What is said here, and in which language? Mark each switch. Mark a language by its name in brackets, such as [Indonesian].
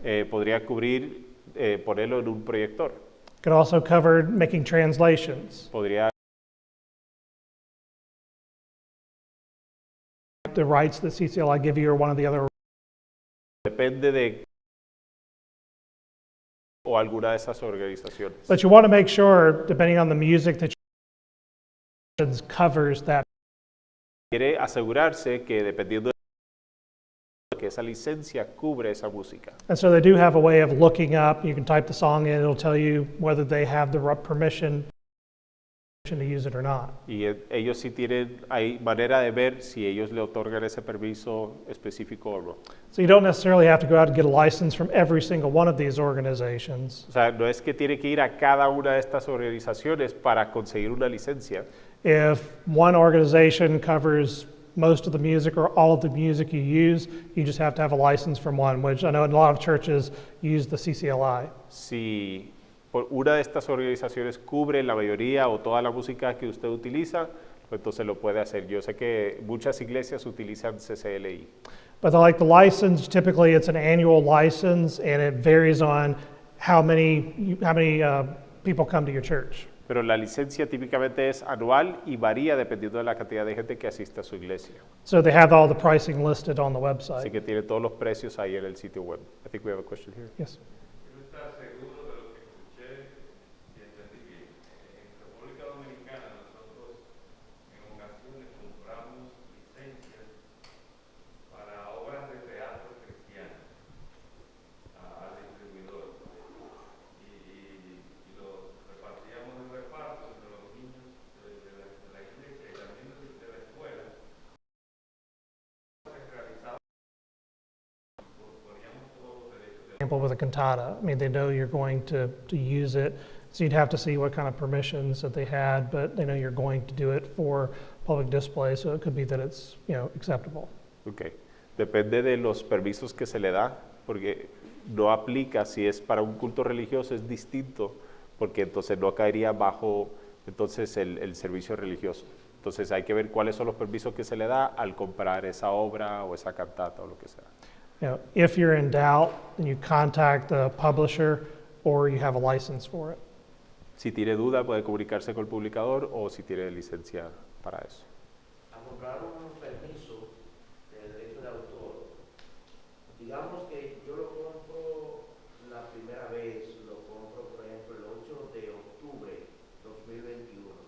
[Spanish] Podría cubrir ponerlo en un proyector. [English] It could also cover making translations. [Spanish] Podría [English] The rights that CCLI give you or one of the other. [Spanish] depende de o alguna de esas organizaciones. [English] But you want to make sure, depending on the music that you covers that. [Spanish] Quiere asegurarse que dependiendo de que esa licencia cubre esa música. [English] And so they do have a way of looking up. You can type the song in, it'll tell you whether they have the permission to use it or not. [Spanish] Y ellos sí tienen, hay manera de ver si ellos le otorgan ese permiso específico o no. [English] So you don't necessarily have to go out and get a license from every single one of these organizations. [Spanish] O sea, no es que tiene que ir a cada una de estas organizaciones para conseguir una licencia. [English] If one organization covers most of the music or all of the music you use, you just have to have a license from one, which I know in a lot of churches use the CCLI. [Spanish] Si por una de estas organizaciones cubre la mayoría o toda la música que usted utiliza, pues entonces lo puede hacer. Yo sé que muchas iglesias utilizan CCLI. [English] But like the license, typically it's an annual license and it varies on how many people come to your church. [Spanish] Pero la licencia típicamente es anual y varía dependiendo de la cantidad de gente que asiste a su iglesia. [English] So they have all the pricing listed on the [Spanish] Así [English] website. [Spanish] que tiene todos los precios ahí en el sitio web. [English] I think we have a question here. Yes. [Spanish] Quiero estar seguro de lo que escuché y entendí bien. En República Dominicana nosotros en ocasiones compramos licencias para obras de teatro cristiano al distribuidor y lo repartíamos en reparto entre los niños de la iglesia y también de la escuela. Se realizaba, poníamos todos los derechos de [English] Example with a cantata. I mean, they know you're going to use it, so you'd have to see what kind of permissions that they had, but they know you're going to do it for public display, so it could be that it's, acceptable. Okay. [Spanish] Depende de los permisos que se le da, porque no aplica si es para un culto religioso, es distinto, porque entonces no caería bajo entonces el servicio religioso. Entonces hay que ver cuáles son los permisos que se le da al comprar esa obra o esa cantata o lo que sea. [English] If you're in doubt, then you contact the publisher or you have a license for it. [Spanish] Si tiene duda puede comunicarse con el publicador o si tiene licencia para eso. A comprar un permiso de derecho de autor, digamos que yo lo compro la primera vez, lo compro por ejemplo el 8 de octubre 2021.